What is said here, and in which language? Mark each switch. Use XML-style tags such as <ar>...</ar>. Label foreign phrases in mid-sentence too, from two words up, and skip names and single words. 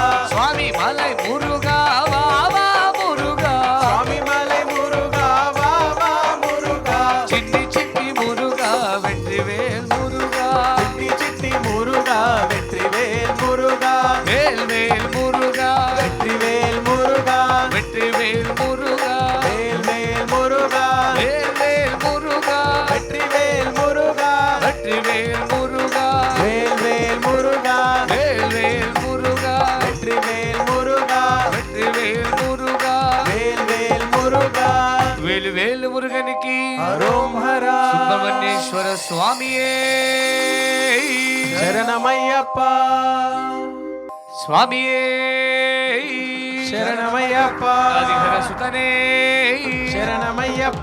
<te>స్వామి మలై మురుగా వావా మురుగా స్వామి మలై మురుగా వావా మురుగా చిన్ని చిన్ని మురుగా వెట్రివేల్ మురుగా చిట్టి చిట్టి మురుగా వెట్రివేల్ మురుగా வெற்றிவேல் முருகா</te> <ta>வெற்றிவேல் முருகா வேல்வேல் முருகா வேல்வேல் முருகா வெற்றிவேல் முருகா வெற்றிவேல் முருகா வேல்வேல் முருகா வேல்வேல் முருகா வெற்றிவேல் முருகா வெற்றிவேல் முருகா வேல்வேல் முருகா</ta> <te>వేలు మురుగనికి హరోం హరా సుబ్రహ్మణ్యేశ్వర స్వామియే శరణమయ్యప్ప స్వామియే శరణమయ్యప్ప హరిహర సుతనే శరణమయ్యప్ప</te>